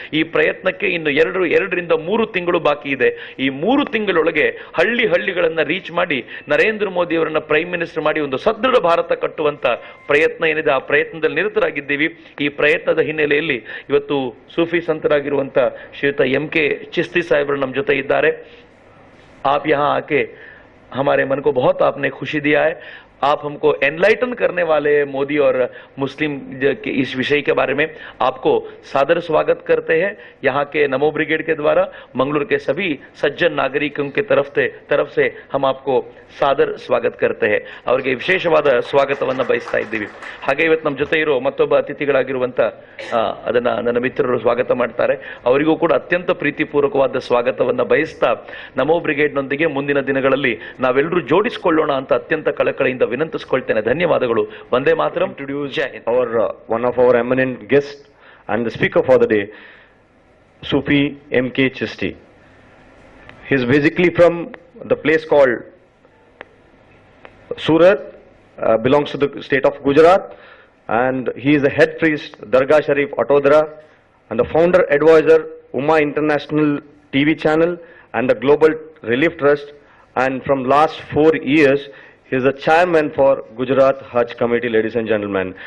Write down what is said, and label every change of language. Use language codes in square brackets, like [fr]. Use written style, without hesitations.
[kn] ಈ ಪ್ರಯತ್ನಕ್ಕೆ ಇನ್ನು 2ರಿಂದ 3 ತಿಂಗಳು ಬಾಕಿ ಇದೆ. ಈ 3 ತಿಂಗಳೊಳಗೆ ಹಳ್ಳಿಗಳನ್ನ ರೀಚ್ ಮಾಡಿ ನರೇಂದ್ರ ಮೋದಿಯವರನ್ನ ಪ್ರೈಮ್ ಮಿನಿಸ್ಟರ್ ಮಾಡಿ ಒಂದು ಸದೃಢ ಭಾರತ ಕಟ್ಟುವಂತ ಪ್ರಯತ್ನ ಏನಿದೆ, ಆ ಪ್ರಯತ್ನದಲ್ಲಿ ನಿರತರಾಗಿದ್ದೀವಿ. ಈ ಪ್ರಯತ್ನದ ಹಿನ್ನೆಲೆಯಲ್ಲಿ ಇವತ್ತು ಸೂಫಿ ಸಂತರಾಗಿರುವಂತ ಶ್ರೀಯುತ MK ಚಿಸ್ತಿ ಸಾಹೇಬರು ನಮ್ಮ ಜೊತೆ ಇದ್ದಾರೆ. [hi] आप यहाँ आके हमारे मन को बहुत आपने खुशी दिया है. आप हमको एनलाइटन करने वाले मोदी और मुस्लिम के इस विषय के बारे में आपको सादर स्वागत करते हैं. यहाँ के नमो ब्रिगेड के द्वारा मंगलूर के सभी सज्जन नागरिकों के तरफ से हम आपको ಸಾದರ ಸ್ವಾಗತ करते हैं. [kn] ಅವರಿಗೆ ವಿಶೇಷವಾದ ಸ್ವಾಗತವನ್ನ ಬಯಸ್ತಾ ಇದ್ದೀವಿ. ಹಾಗೆ ಇವತ್ತು ನಮ್ಮ ಜೊತೆ ಇರೋ ಮತ್ತೊಬ್ಬ ಅತಿಥಿಗಳಾಗಿರುವಂತ ಅದನ್ನ ನನ್ನ ಮಿತ್ರರು ಸ್ವಾಗತ ಮಾಡ್ತಾರೆ. ಅವರಿಗೂ ಕೂಡ ಅತ್ಯಂತ ಪ್ರೀತಿಪೂರ್ವಕವಾದ ಸ್ವಾಗತವನ್ನ ಬಯಸ್ತಾ ನಮೋ ಬ್ರಿಗೇಡ್ನೊಂದಿಗೆ ಮುಂದಿನ ದಿನಗಳಲ್ಲಿ ನಾವೆಲ್ಲರೂ ಜೋಡಿಸಿಕೊಳ್ಳೋಣ ಅಂತ ಅತ್ಯಂತ ಕಳಕಳಿಯಿಂದ ವಿನಂತಿಸಿಕೊಳ್ತೇನೆ. ಧನ್ಯವಾದಗಳು. ವಂದೇ ಮಾತರಂ. ಜೈ Hind. [en] One of our eminent guests and the speaker for the day, Sufi MK Chisti. He is basically from the place called Surat, belongs to the state of Gujarat, and he is the head priest, Dargah Sharif, Atodra, and the founder advisor, Umma International TV channel and the Global Relief Trust, and from last 4 years, he is the chairman for Gujarat Hajj Committee, ladies and gentlemen.